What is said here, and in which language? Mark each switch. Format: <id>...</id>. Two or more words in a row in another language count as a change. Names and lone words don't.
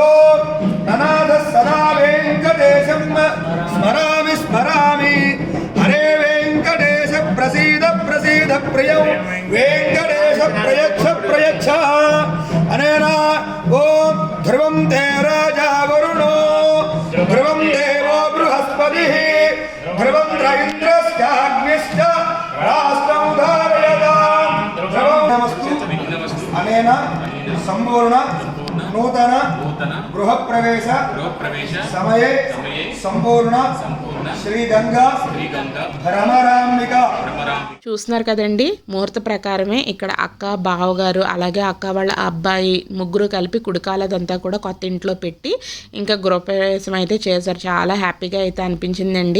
<sa>ननादः सदा वेङ्कटेशं स्मरामि स्मरामि हरे वेङ्कटेश प्रसीद प्रसीद प्रियौ वेङ्कटेश प्रयच्छ प्रयच्छ अनेन ॐ ध्रुवं ते राजा वरुणो ध्रुवं देवो बृहस्पतिः ध्रुवं इन्द्रश्चाग्निश्च राष्ट्रमुदारयताम् ध्रुवमस्तु अनेन सम्पूर्ण नूतन गृहप्रवेश समये संपूर्ण శ్రీ గంగా భ్రమరాంబిక.</sa> <te>చూస్తున్నారు కదండి, ముహూర్త ప్రకారమే ఇక్కడ అక్క బావగారు అలాగే అక్క వాళ్ళ అబ్బాయి ముగ్గురు కలిపి కుడికాలదంతా కూడా కొత్త ఇంట్లో పెట్టి ఇంకా గృహప్రవేశం అయితే చేశారు. చాలా హ్యాపీగా అయితే అనిపించిందండి.</te>